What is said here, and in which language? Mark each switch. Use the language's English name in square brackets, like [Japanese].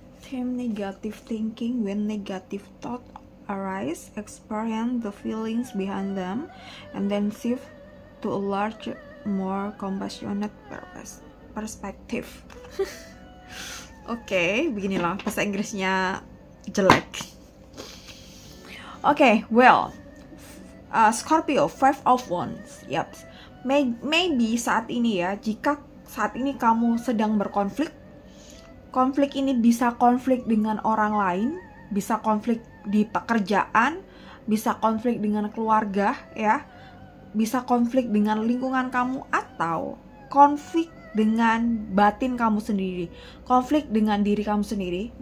[English] Negative thinking. When negative thought arise, experience the feelings behind them and then shift to a larger, more compassionate perspective. [Indonesian] Oke, beginilah bahasa Inggrisnya jelek. [English] Oke, well, Scorpio, Five of Wands. Yep. Maybe [Indonesian] saat ini ya, jika saat ini kamu sedang berkonflik, konflik ini bisa konflik dengan orang lain, bisa konflik di pekerjaan, bisa konflik dengan keluarga ya, bisa konflik dengan lingkungan kamu, atau konflik dengan batin kamu sendiri, konflik dengan diri kamu sendiri.